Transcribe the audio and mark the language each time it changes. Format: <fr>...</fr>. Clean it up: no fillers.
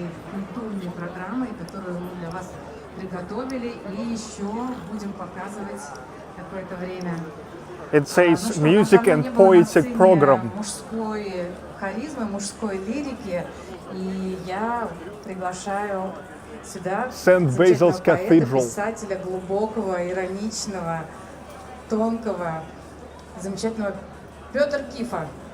<ru>Культурной программой, которую мы для вас приготовили и еще будем показывать какое-то время.</ru> <en>It says music and poetic program.</en> <ru>Мужской харизмы, мужской лирики, и я приглашаю сюда замечательного поэта, писателя глубокого, ироничного, тонкого, замечательного Петр Кифа.</ru>